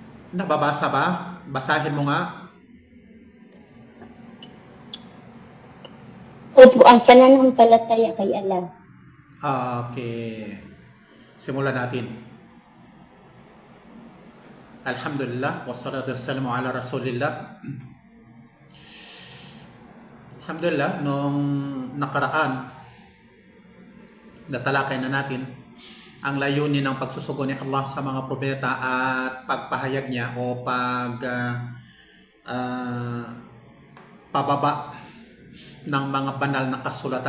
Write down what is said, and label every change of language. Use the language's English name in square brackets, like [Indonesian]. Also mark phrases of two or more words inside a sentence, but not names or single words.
[Filipino] Nababasa ba? Basahin mo nga. Opo, ang pananampalataya kay Allah. Okay. Simulan natin. [Arabic] الحمد لله والصلاة والسلام على رسول الله. [Filipino] Alhamdulillah, nung nakaraan, natalakay na natin ang layunin ng pagsusugo ni Allah sa mga propeta at pagpahayag niya o pababa ng mga banal na kasulatan.